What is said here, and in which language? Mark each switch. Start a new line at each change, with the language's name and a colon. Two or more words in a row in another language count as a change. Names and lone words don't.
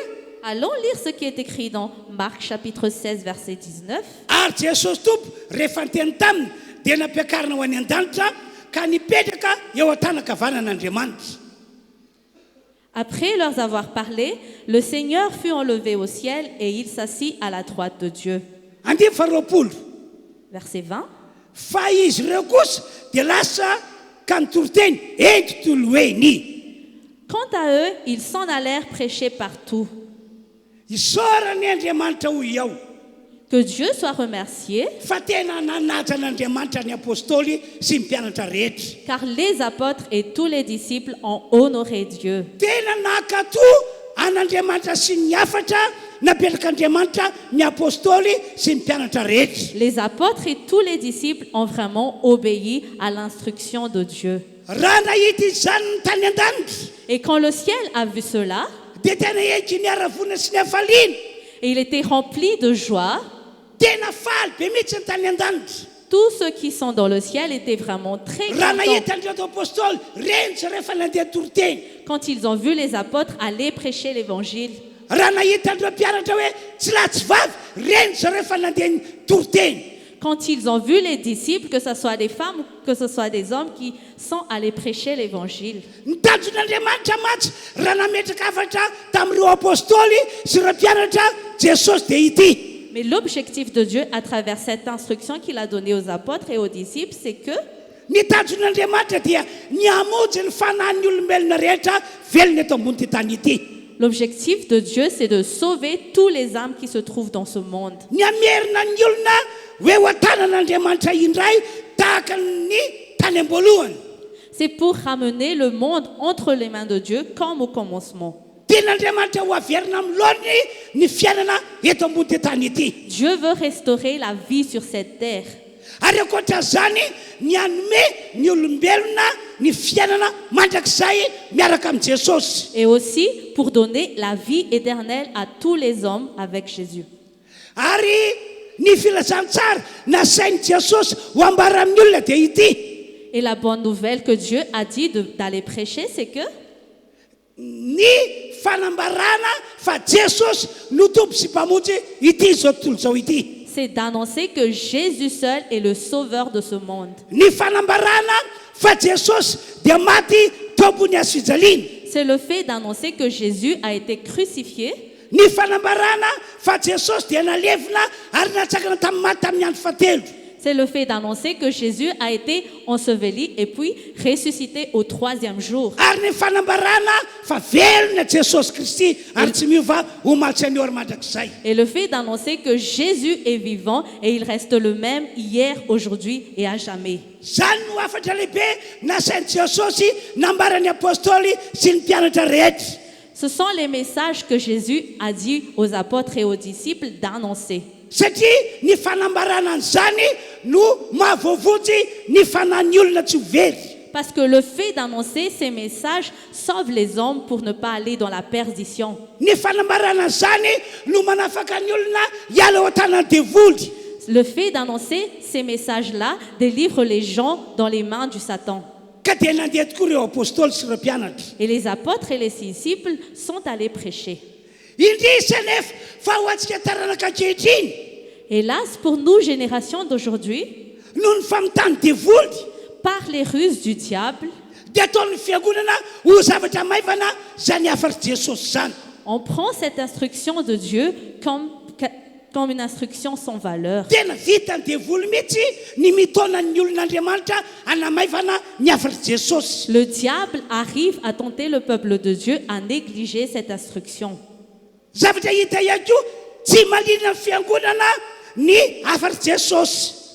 French: Allons lire ce qui est écrit dans Marc chapitre 16, verset 19.
Malagasy: ary Jesosy tompo rehefa niteny taminy dia nampiakarina ho any an-danitra ka nipetraka eo an-tanakavanan'Andriamanitra.
French: Après leur avoir parlé, le Seigneur fut enlevé au ciel et il s'assit à la droite de Dieu. 20. Verset 20.
Malagasy: Fa izy ireo kosa dia lasa ka nitoroteny eto tontolo eny.
French: Quant à eux, ils s'en allèrent prêcher partout.
Malagasy: Isaorany Andriamanitra hoy ao
French: Que Dieu soit remercié,
Malagasy: fa tena nanatran'Andriamanitra ny apôstôly sy ny mpianatra rehetra.
French: car les apôtres et tous les disciples ont honoré Dieu.
Malagasy: Tena nakato an'Andriamanitra sy ny afatra napetrак'Andriamanitra ny apôstôly sy ny mpianatra rehetra.
French: Les apôtres et tous les disciples ont vraiment obéi à l'instruction de Dieu.
Malagasy: Raha nahita izany ny tany an-danitra
French: Et quand le ciel a vu cela,
Malagasy: dia tena eky ny aravona sy ny hafaliana.
French: et il était rempli de joie,
Malagasy: Tena faly be mihitsy ny tany an-danitra.
French: tous ceux qui sont dans le ciel étaient vraiment très
Malagasy: Raha
French: contents
Malagasy: nahita an'ireo apôstôly renitsy rehefa nandeha toroteny.
French: quand ils ont vu les apôtres aller prêcher l'évangile.
Malagasy: Raha nahita an'ireo mpianatra hoe tsy lahy tsy vavy renitsy rehefa nandeha toroteny.
French: Quand ils ont vu les disciples, que ce soit des femmes, que ce soit des hommes qui sont allés prêcher l'évangile.
Malagasy: Ny tanjon'Andriamanitra matsy raha nametraka afatra tamin'ireo apôstôly sy ireo mpianatra Jesosy dia ity.
French: Mais l'objectif de Dieu à travers cette instruction qu'il a donnée aux apôtres et aux disciples, c'est que
Malagasy: Ny tanjon'Andriamanitra dia ny hamonjy ny fanahin'ny olombelona rehetra velona eto ambony ty tany ity.
French: l'objectif de Dieu, c'est de sauver tous les âmes qui se trouvent dans ce monde.
Malagasy: Ny amerina ny olona hoe ho an-tanan'Andriamanitra indray tahaka ny tany am-boalohany.
French: C'est pour ramener le monde entre les mains de Dieu comme au commencement.
Malagasy: tian'andriamanitra ho averina am'lony ny fiainana eto ambony tetany ity.
French: Dieu veut restaurer la vie sur cette terre.
Malagasy: Ary ankoatran'izany ny anome ny olombelona ny fiainana mandrakizay miaraka amin'i Jesosy.
French: Et aussi pour donner la vie éternelle à tous les hommes avec Jésus.
Malagasy: Ary ny filazantsara nasain'i Jesosy ho ambara amin'ny olona dia ity.
French: Et la bonne nouvelle que Dieu a dit d'aller prêcher, c'est que
Malagasy: ny fanambarana fa Jesosy no tompo sy mpamonjy ity zao tontolo zao ity.
French: c'est d'annoncer que Jésus seul est le sauveur de ce monde.
Malagasy: Ny fanambarana fa Jesosy dia maty tompony azo fijaliana.
French: C'est le fait d'annoncer que Jésus a été crucifié.
Malagasy: Ny fanambarana fa Jesosy dia nalevina ary natsakana tamin'ny maty tamin'ny andro fahatelo.
French: C'est le fait d'annoncer que Jésus a été enseveli et puis ressuscité au 3e jour.
Malagasy: Ary ny fanambarana fa velona Jesosy Kristy ary tsy miova ho maty any ary mandrakizay.
French: Et le fait d'annoncer que Jésus est vivant et il reste le même hier, aujourd'hui et à jamais.
Malagasy: Zany no afatra lehibe nasain'i Jesosy nambarany apôstôly sy ny mpianatra rehetra.
French: Ce sont les messages que Jésus a dit aux apôtres et aux disciples d'annoncer.
Malagasy: Satria ny fanambarana an'izany no mahavoavotsy ny fanan'ny olona tsy ho very.
French: Parce que le fait d'annoncer ces messages sauve les hommes pour ne pas aller dans la perdition.
Malagasy: Ny fanambarana an'izany no manafaka ny olona hiala ao an-tanan'ny devoly.
French: Le fait d'annoncer ces messages-là délivre les gens dans les mains du Satan.
Malagasy: Ka dia nandeha tokoa ireo apôstôly sy ireo mpianatra.
French: Et les apôtres et les disciples sont allés prêcher.
Malagasy: Indrisy anefa fa ho antsika taranaka ankehitriny
French: Hélas, pour nous, génération d'aujourd'hui,
Malagasy: no ny famitany devoly
French: par les ruses du diable,
Malagasy: dia ataon'ny fiangonana ho zavatra maivana zany afary Jesosy zany.
French: on prend cette instruction de Dieu comme une instruction sans valeur.
Malagasy: Tena vita ny devoly mihitsy ny mitona ny olon'Andriamanitra hanamaivana ny afary Jesosy.
French: Le diable arrive à tenter le peuple de Dieu à négliger cette instruction.
Malagasy: Zavatra hita ihany koa tsy mahaliana ny fiangonana ny afary Jesosy.